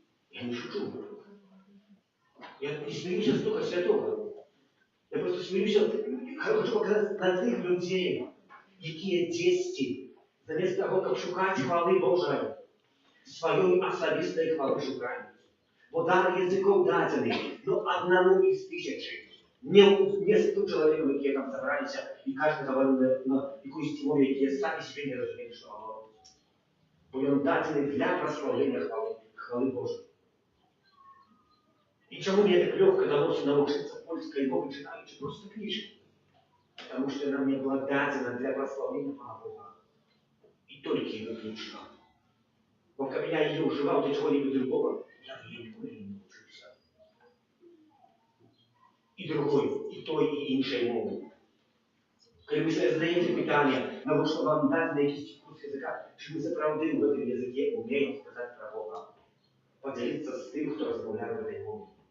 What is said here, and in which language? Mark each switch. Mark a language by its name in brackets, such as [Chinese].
[Russian] Я не шучу. Я не смеюсь с Духа Святого. [Ukrainian] Я просто сміюся, хочу показати на тих людей, які дійсні, замість того, як шукати хвали Божої, своєї особистої хвали шукають. Бо дар язиков дадений, но одному із тисячі. Не 100 чоловіків, які там зібралися, і кожен говорив на якусь мову, які самі себе не розуміють, що говорять. [Belarusian] бо ён дадзены для праславлення хвалы Божай. І чаму мне так лёгка далося навучыцца польскай мовы, чытаючы проста кніжкі? [Russian] Потому что она мне была дадзена для прославления Пана Бога. И только и выключно. Но когда я ее уживал для чего-нибудь другого, я в ней никуда не научился. И другой, и той, и іншей мовы. Когда вы себе задаете питание, на что вам дать на якийсь курс языка, чи вы заправды в этом языке умеете сказать про Бога, поделиться с тем, кто разговаривает в этой мове.